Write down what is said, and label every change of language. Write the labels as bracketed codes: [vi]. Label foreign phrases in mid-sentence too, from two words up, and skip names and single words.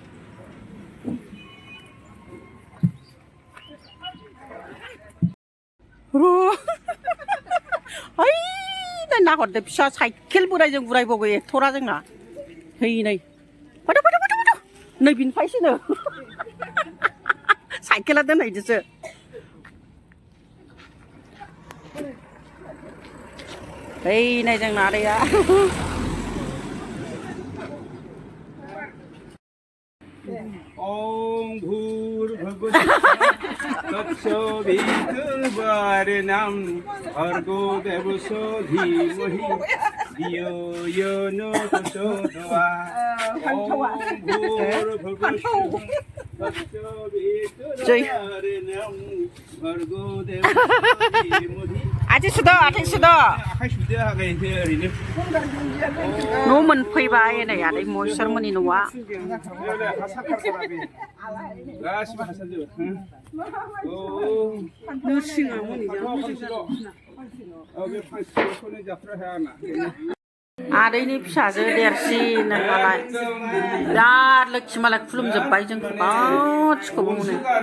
[brx] ओइ नाहरदो फिसा साइकेल बोरायजों बुरायबावो एक्टरा जोंना है नै फैदो नै बिनिफ्रायसोनो साइकेला दोनहैदोसो है नै जोंना आदैया [sa] ओम् भूर्भुव तत्सवित्वर्णम् भर्गो देवस्य धीमहि धियो यो नः प्रचोदय ओम् भूर्भुव तत्सवित्वर्णम् भर्गो देवस्य धीमहि [brx] आथिं सुदो आखाइ सुदो आखाइखौ ओरैनो न' मोनफैबाय नै आदै महेशमोननि न'आ गासिबो हासारजोब आदैनि फिसाजो देरसिन नालाय बिराद लोखि मालाय खुलुमजोब्बाय जोंखौ गासिखौबो मोनो